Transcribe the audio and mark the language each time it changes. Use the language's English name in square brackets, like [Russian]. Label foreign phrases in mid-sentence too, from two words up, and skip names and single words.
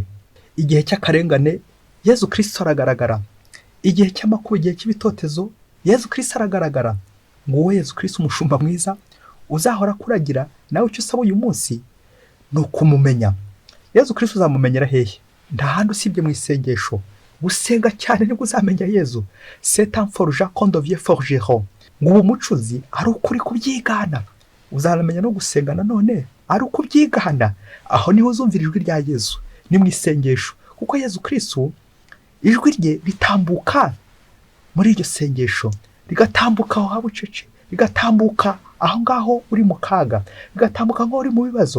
[Kinyarwanda] Igihe cy'akarengane Yezu Kristu aragaragara, igihe cy'amakuba, igihe cy'ibitotezo Yezu Kristu aragaragara. Ngo Yezu Kristu umushumba mwiza uzahora kuragira, nawe icyo usaba uyu munsi ni ukumumenya. Yezu Kristu uzamumenyera hehe? Nta handi usibye mu isengesho. Gusenga cyane nibwo uzamenya Yezu. [French] C'est un forgeron qu'on devient forgeron. [Kinyarwanda] Ngo umucuzi ari ukuri kubyigana. uzamenya no gusenga nanone ari uko ubyigana. Aho niho uzumvira ijwi rya Yesu, ni mu isengesho, kuko Yesu Kristu ijwi rye ritambuka muri iryo sengesho, rigatambuka aho habucece, rigatambuka aho ngaho uri mu kaga, rigatambuka aho uri mu bibazo.